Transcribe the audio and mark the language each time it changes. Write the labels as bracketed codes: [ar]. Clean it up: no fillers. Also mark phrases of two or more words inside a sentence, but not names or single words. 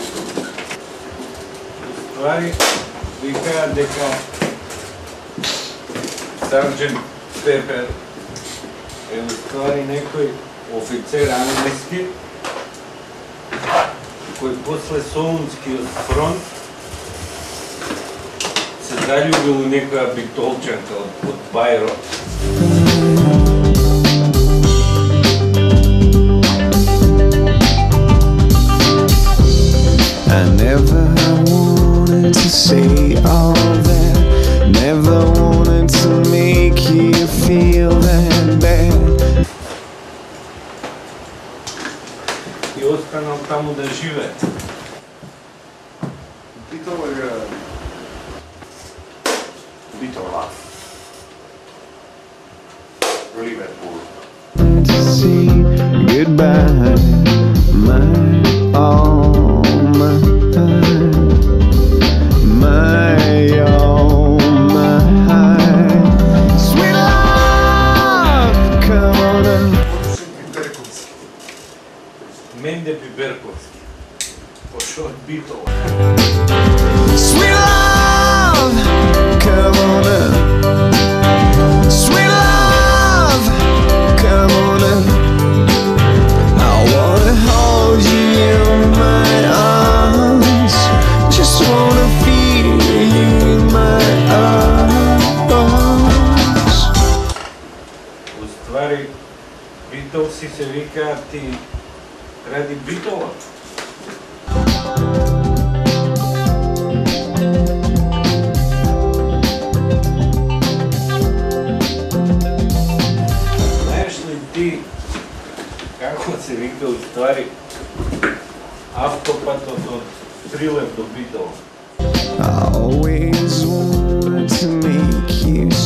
[mk] Уствари викаат дека Сарджент Пепер е уствари некој офицер англиски кој после Солунскиот фронт се заљубил у некоја битолчанка од Бајро. [en] I never wanted to say all that, never wanted to make you feel that bad. [mk] И останал таму да живее. Битола град. Битола. Ливерпул. [en] To say goodbye, my all, my all, my sweet love, come on up. [mk] Менде Пиперковски. Пошо од Битола. [en] Sweet love, come on up. Sweet love, come on up. I wanna hold you in my arms. Just wanna feel you in my arms. [mk] Уствари, Битолси се викаат и ради Битола. Знаеш ли ти како се вика уствари автопатот од Прилеп до Битола? [en] I always wanted to make you